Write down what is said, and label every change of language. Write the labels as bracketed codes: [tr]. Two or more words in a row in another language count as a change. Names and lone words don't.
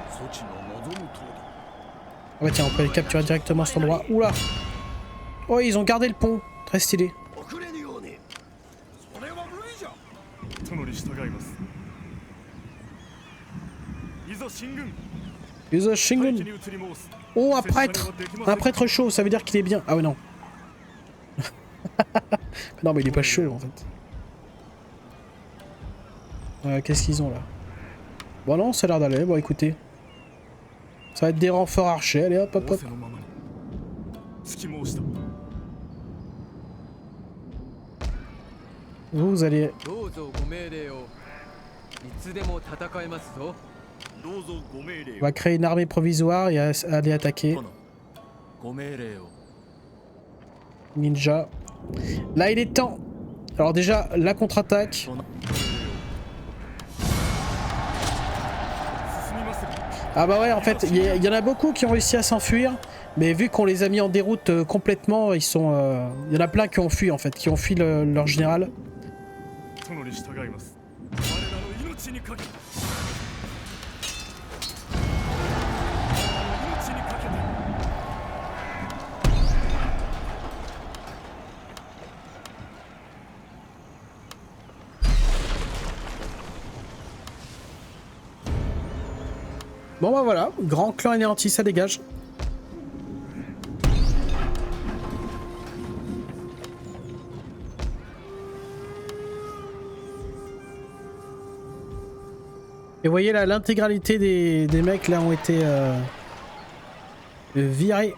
[fr] Ah bah tiens, on peut les capturer directement à cet endroit. Oula. Oh, ils ont gardé le pont. Très stylé. [ja] 殿に従います。いざ進軍。 [fr] Ils ont Shingun. [ja] に移り申す。 [fr] Oh, un prêtre. Un prêtre chaud, ça veut dire qu'il est bien. Ah ouais, non. Non, mais il est pas chaud en fait. Qu'est-ce qu'ils ont là? Bon, non, ça a l'air d'aller. Bon, écoutez. Ça va être des renforts archers. Allez, hop, hop, hop. [ja] 突き申した。 [fr] Vous allez... [ja] どうぞご命令を。いつでも戦えますぞ。どうぞご命令 [fr] On va créer une armée provisoire et aller attaquer. [ja] ご命令を。 [fr] Ninja. Là, il est temps. Alors déjà, la contre-attaque. [ja] 進みまする。 [fr] Ah bah ouais, en fait, il y en a beaucoup qui ont réussi à s'enfuir. Mais vu qu'on les a mis en déroute complètement, ils sont... Il y en a plein qui ont fui en fait, qui ont fui leur général. [ja] 殿に従います。我らの命にかけて。命にかけて。 [fr] Bon bah voilà, grand clan anéanti, ça dégage. Et vous voyez là, l'intégralité des mecs là ont été virés.